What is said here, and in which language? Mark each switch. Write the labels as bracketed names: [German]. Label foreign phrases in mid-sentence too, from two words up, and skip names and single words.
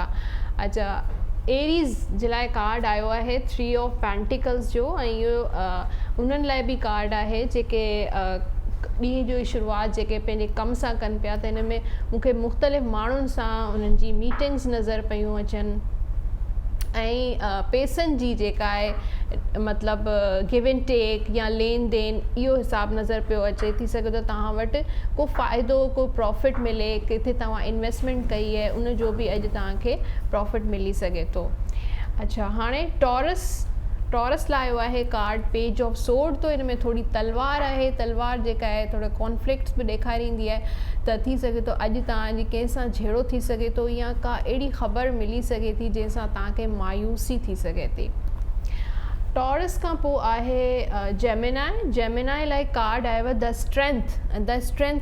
[Sindhi] अच्छा, एरीज़ जे लाइ कार्ड आयो आहे 3 ऑफ पेंटिकल्स जो, ऐं इहो उन्हनि लाइ बि कार्ड आहे जेके ॾींहं जो शुरूआति जेके पंहिंजे कम सां कनि पिया। त हिन में मूंखे मुख़्तलिफ़ माण्हुनि सां उन्हनि जी मीटिंग्स नज़र पियूं अचनि ऐं पैसनि जी जेका आहे मतिलबु [English] give and take [Sindhi] या लेन देन इहो हिसाबु नज़र पियो अचे। थी सघे थो तव्हां वटि को फ़ाइदो को प्रॉफिट मिले, किथे तव्हां इन्वेस्टमेंट कई आहे उन जो बि अॼु तव्हांखे प्रॉफिट मिली सघे थो। अच्छा, हाणे टॉरस लाइ आयो आहे कार्ड पेज ऑफ सोर्ड। तो हिन में थोरी तलवार आहे, तलवार जेका आहे थोरा कॉन्फ्लिक्ट्स बि ॾेखारींदी आहे। त थी सघे थो अॼु तव्हांजी कंहिंसां झेड़ो थी सघे थो या का अहिड़ी ख़बर मिली सघे थी जंहिंसां तव्हांखे मायूसी थी सघे थी। टॉरस खां पोइ आहे जेमिनाई लाइ कार्ड आयो द स्ट्रेंथ।